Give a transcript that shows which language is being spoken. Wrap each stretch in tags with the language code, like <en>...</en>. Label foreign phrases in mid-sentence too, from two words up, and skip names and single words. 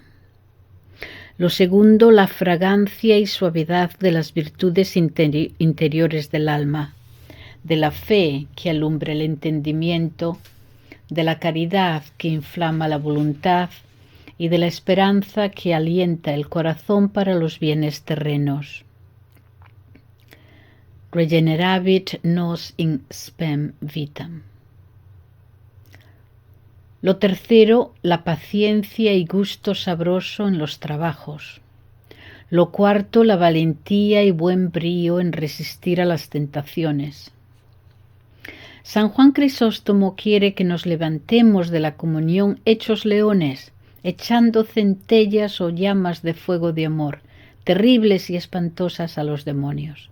<es>Lo segundo, la fragancia y suavidad de las virtudes interiores del alma, de la fe que alumbra el entendimiento, de la caridad que inflama la voluntad y de la esperanza que alienta el corazón para los bienes terrenos.</es> <la>Regeneravit nos in spem vitam.</la> <es>Lo tercero, la paciencia y gusto sabroso en los trabajos. Lo cuarto, la valentía y buen brío en resistir a las tentaciones. San Juan Crisóstomo quiere que nos levantemos de la comunión hechos leones, echando centellas o llamas de fuego de amor, terribles y espantosas a los demonios.</es>